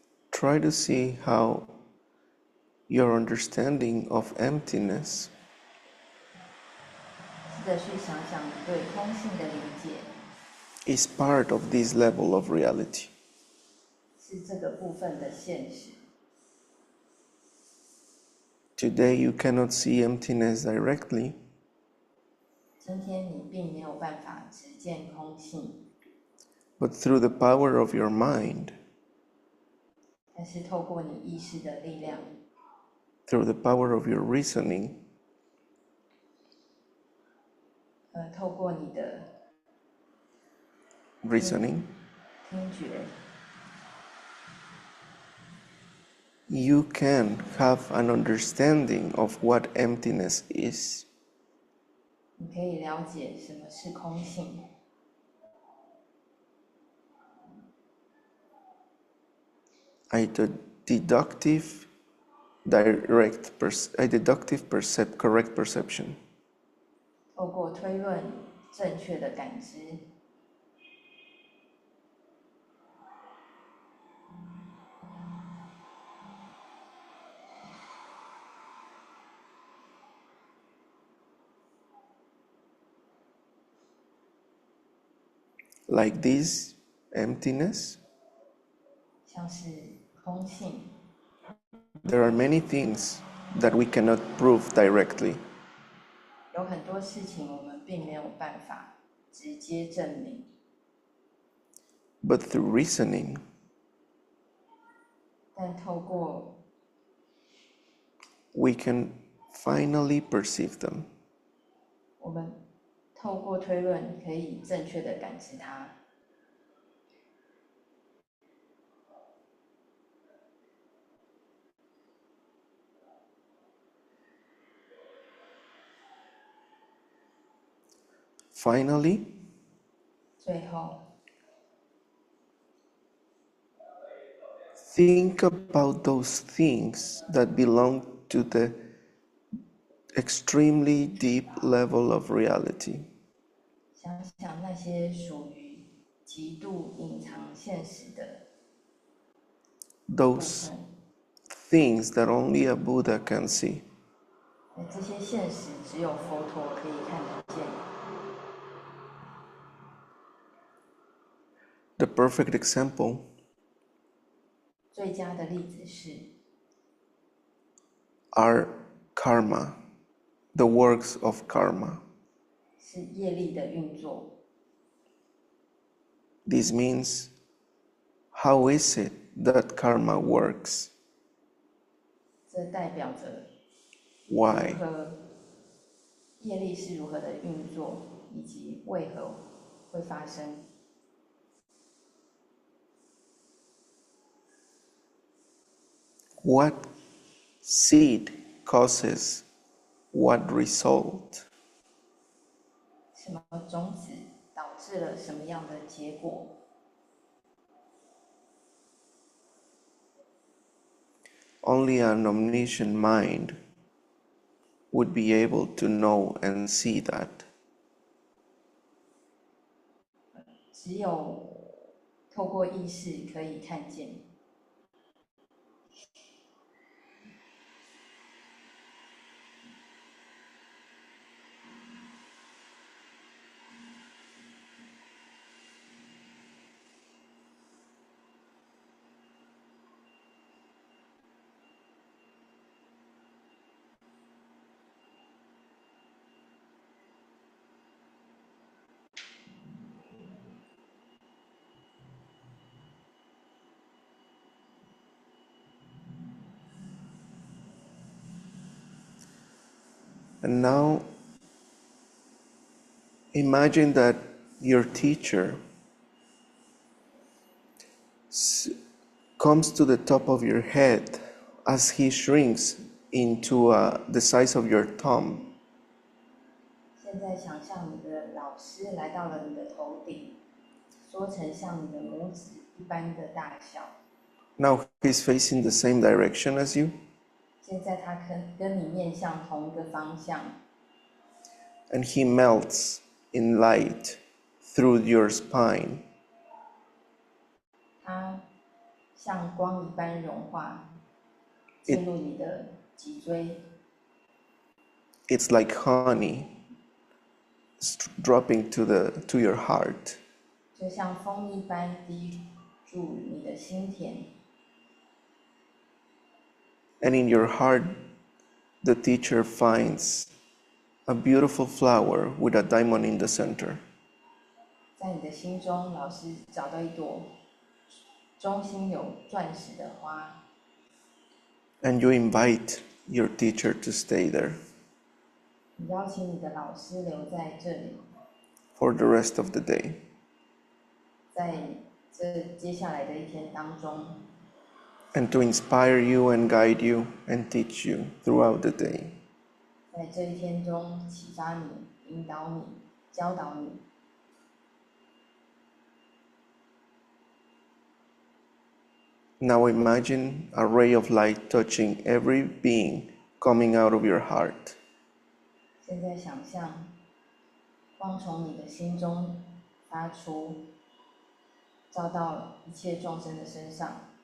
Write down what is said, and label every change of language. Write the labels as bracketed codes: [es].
[en] Try to see how your understanding of emptiness [zh] 试着去想想你对空性的理解 [en] is part of this level of reality. [zh] 是这个部分的现实。 [en] Today you cannot see emptiness directly, [zh] 今天你并没有办法直见空性， [en] but through the power of your mind, [zh] 但是透过你意识的力量， [en] through the power of your reasoning, [zh] 透过你的 [en] reasoning, [zh] 听觉， [en] you can have an understanding of what emptiness is. [zh] 你可以了解什么是空性。 [en] A deductive, correct perception. [zh] 透过推论正确的感知， [en] Like this emptiness, [zh] 像是空性， [en] there are many things that we cannot prove directly, [zh] 有很多事情我们并没有办法直接证明， [en] but through reasoning, [zh] 但透过 [en] we can finally perceive them. [zh] 我们透过推论可以正确的感知它。 [en] Finally, [zh] 最后， [en] think about those things that belong to the extremely deep level of reality. [zh] 想想那些属于极度隐藏现实的 [en] Those things that only a Buddha can see. [zh] 这些现实只有佛陀可以看得见。 [en] The perfect example [zh] 最佳的例子是 [en] are karma, the works of karma. [zh] 是业力的运作。 [en] This means, how is it that karma works? [zh] 这代表着 [en] Why? [zh] 业力是如何的运作，以及为何会发生。 [en] What seed causes what result? [zh] 什么种子导致了什么样的结果？ [en] Only an omniscient mind would be able to know and see that. [zh] 只有透过意识可以看见。 [en] And now, imagine that your teacher comes to the top of your head as he shrinks into the size of your thumb. [zh] 现在想象你的老师来到了你的头顶，缩成像你的拇指一般的大小。 [en] Now he's facing the same direction as you. [zh] 现在他跟你面向同一个方向。 [en] And he melts in light through your spine. [zh] 它像光一般融化，进入你的脊椎。 [en] It's like honey dropping to your heart. [zh] 就像风一般滴入你的心田。 [en] And in your heart, the teacher finds a beautiful flower with a diamond in the center. [zh] 在你的心中，老师找到一朵中心有钻石的花。 [en] And you invite your teacher to stay there [zh] 你邀请你的老师留在这里， [en] for the rest of the day. [zh] 在这接下来的一天当中。 [en] And to inspire you and guide you and teach you throughout the day. [zh] 在这一天中启发你、引导你、教导你。 [en] Now imagine a ray of light touching every being coming out of your heart. [zh] 现在想象光从你的心中发出，照到一切众生的身上。